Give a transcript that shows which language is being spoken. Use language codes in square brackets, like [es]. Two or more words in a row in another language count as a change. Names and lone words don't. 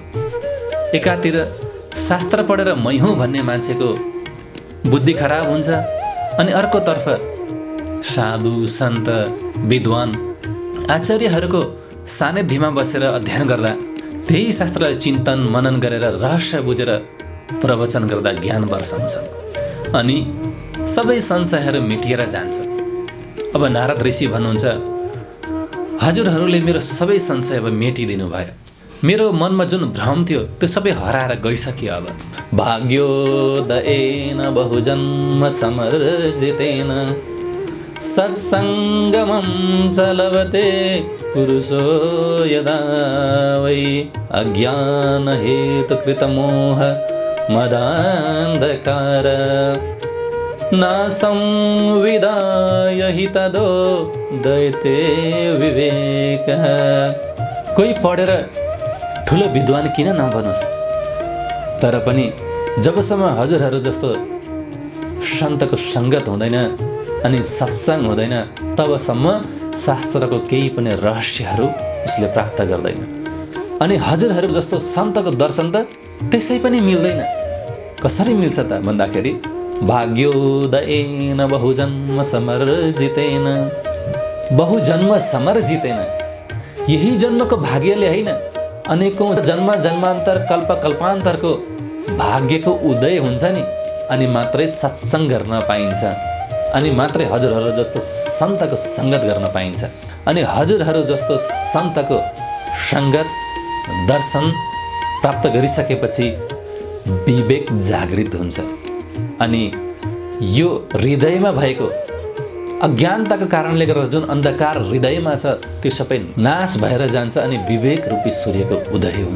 [ne] एकातिर शास्त्र पढेर मै हुँ भन्ने मान्छेको बुद्धि खराब हुन्छ अनि अर्कोतर्फ साधु सन्त विद्वान आचार्यहरूको सानिध्यमा बसेर अध्ययन गर्दा त्यही शास्त्रलाई चिन्तन मनन गरेर रहस्य बुझेर प्रवचन गर्दा ज्ञान वर्षाउँछ अनि सबै संशयहरू मिटिएर जान्छ। अब नारद ऋषि भन्नुहुन्छ हजुरहरूले मेरो सबै संशय अब मेटिदिनु भयो, मेरो मनमा जुन भ्रम थियो त्यो सबै हराएर गइसक्यो। [sa] अब भाग्योदयेन बहुजन्म समर्जितेन सत्सङ्गमं च लभते पुरुषो यदा वै अज्ञानहेतुकृतमोह मदान्धकार न संविदाय हि तदोदयते विवेकः। [ne] कोही पढेर ठुलो विद्वान किन नबनोस्, तर पनि जबसम्म हजुरहरू जस्तो सन्तको सङ्गत हुँदैन अनि सत्सङ्ग हुँदैन तबसम्म शास्त्रको केही पनि रहस्यहरू उसले प्राप्त गर्दैन। अनि हजुरहरू जस्तो सन्तको दर्शन त त्यसै पनि मिल्दैन। कसरी मिल्छ त भन्दाखेरि [sa] भाग्योदयेन बहुजन्म समर्जितेन, बहुजन्म समर्जितेन, [ne] यही जन्मको भाग्यले होइन अनेकौँ जन्म जन्मान्तर कल्प कल्पान्तरको भाग्यको उदय हुन्छ नि, अनि मात्रै सत्सङ्ग गर्न पाइन्छ, अनि मात्रै हजुरहरू जस्तो सन्तको सङ्गत गर्न पाइन्छ। अनि हजुरहरू जस्तो सन्तको सङ्गत दर्शन प्राप्त गरिसकेपछि विवेक जागृत हुन्छ अनि यो हृदयमा भएको अज्ञानताको कारणले गर्दा जुन अन्धकार हृदयमा छ त्यो सबै नाश भएर जान्छ अनि विवेक रूपी सूर्यको उदय हुन्छ।